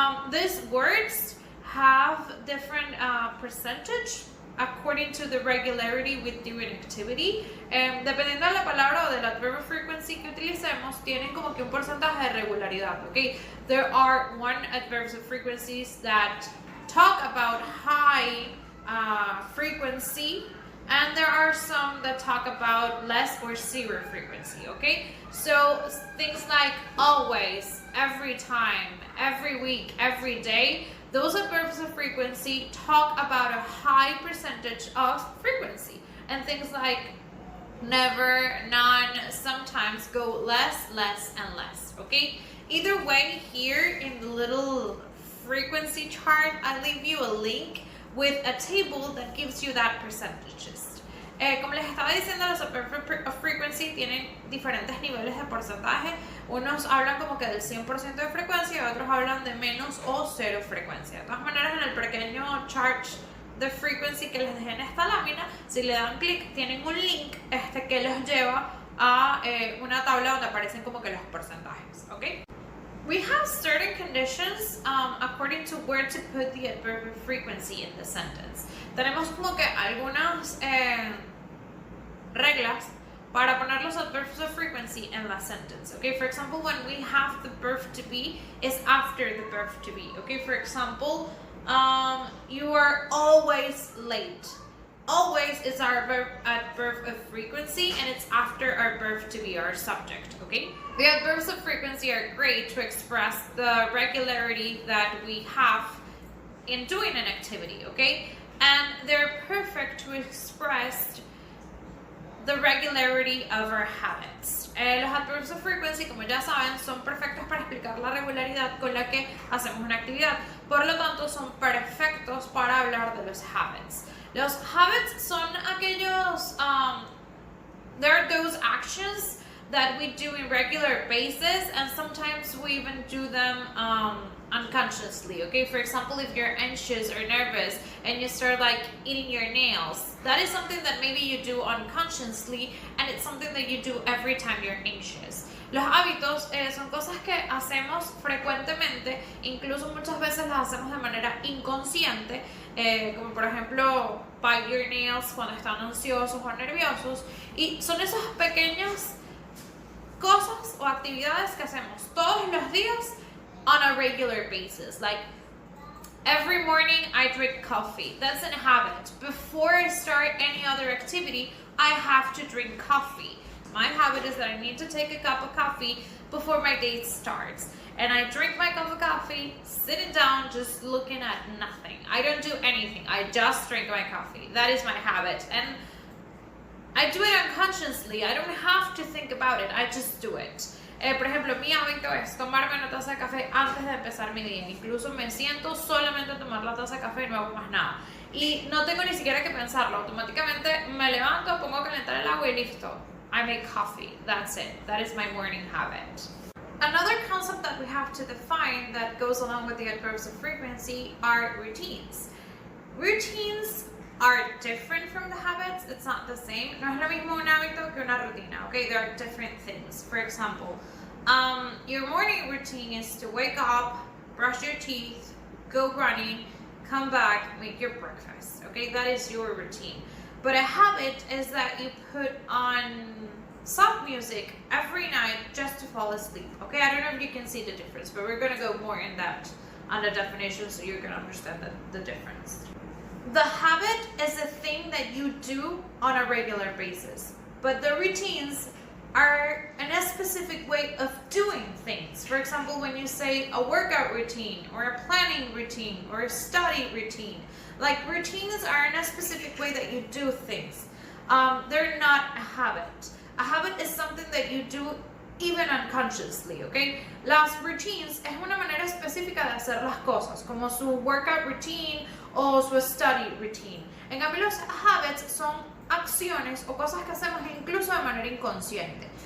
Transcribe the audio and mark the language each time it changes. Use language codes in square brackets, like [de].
[en] These words have different percentage according to the regularity with doing activity. [es] Dependiendo de la palabra o del adverb of frequency que utilicemos, tienen como que un porcentaje de regularidad. [en] Okay? There are one adverbs of frequencies that talk about high frequency, and there are some that talk about less or zero frequency, okay? So things like always, every time, every week, every day, those adverbs of frequency talk about a high percentage of frequency. And things like never, none, sometimes go less, less, and less, okay? Either way, here in the little frequency chart, I leave you a link with a table that gives you that percentages. [es] Como les estaba diciendo, los adverbs of frequency tienen diferentes niveles de porcentaje. Unos hablan como que del 100% de frecuencia y otros hablan de menos o cero frecuencia. De todas maneras, en el pequeño chart de frequency que les dejé en esta lámina, si le dan clic, tienen un link que los lleva a una tabla donde aparecen como que los porcentajes, ¿ok? [en] We have certain conditions according to where to put the adverb of frequency in the sentence. [es] Tenemos como que algunas reglas para poner los adverbs of frequency in la sentence. [en] Okay, for example, when we have the verb to be is after the verb to be. Okay, for example, you are always late. Always is our adverb of frequency, and it's after our verb to be, our subject, okay? The adverbs of frequency are great to express the regularity that we have in doing an activity, okay? And they're perfect to express the regularity of our habits. [es] Los adverbs of frequency, como ya saben, son perfectos para explicar la regularidad con la que hacemos una actividad. Por lo tanto, son perfectos para hablar de los habits. Los habits son aquellos, [en] there are those actions that we do in regular basis, and sometimes we even do them unconsciously, okay? For example, if you're anxious or nervous and you start like eating your nails, that is something that maybe you do unconsciously, and it's something that you do every time you're anxious. [es] Los hábitos son cosas que hacemos frecuentemente, incluso muchas veces las hacemos de manera inconsciente, como por ejemplo [en] bite your nails [es] cuando están ansiosos o nerviosos, y son esas pequeñas cosas o actividades que hacemos todos los días [en] on a regular basis. Like every morning I drink coffee. That's a habit. Before I start any other activity, I have to drink coffee. My habit is that I need to take a cup of coffee before my day starts. And I drink my cup of coffee, sitting down, just looking at nothing. I don't do anything. I just drink my coffee. That is my habit. And I do it unconsciously. I don't have to think about it. I just do it. [es] Por ejemplo, mi hábito es tomarme una taza de café antes de empezar mi día. Incluso me siento solamente a tomar la taza de café y no hago más nada. Y no tengo ni siquiera que pensarlo. Automáticamente me levanto, pongo a calentar el agua y listo. [en] I make coffee. That's it. That is my morning habit. Another concept that we have to define that goes along with the adverbs of frequency are routines. Routines are different from the habits. It's not the same. [es] No es lo mismo un hábito que una rutina, okay? [en] There are different things. For example, your morning routine is to wake up, brush your teeth, go running, come back, make your breakfast, okay? That is your routine. But a habit is that you put on soft music every night just to fall asleep, okay? I don't know if you can see the difference, but we're gonna go more in depth on the definition so you're gonna understand the difference. The habit is a thing that you do on a regular basis, but the routines are a specific way of doing example, when you say a workout routine or a planning routine or a study routine, like routines are in a specific way that you do things. They're not a habit. A habit is something that you do even unconsciously, okay? [es] Las routines es una manera específica de hacer las cosas, como su workout routine o su study routine. En cambio, los habits son acciones o cosas que hacemos incluso de manera inconsciente.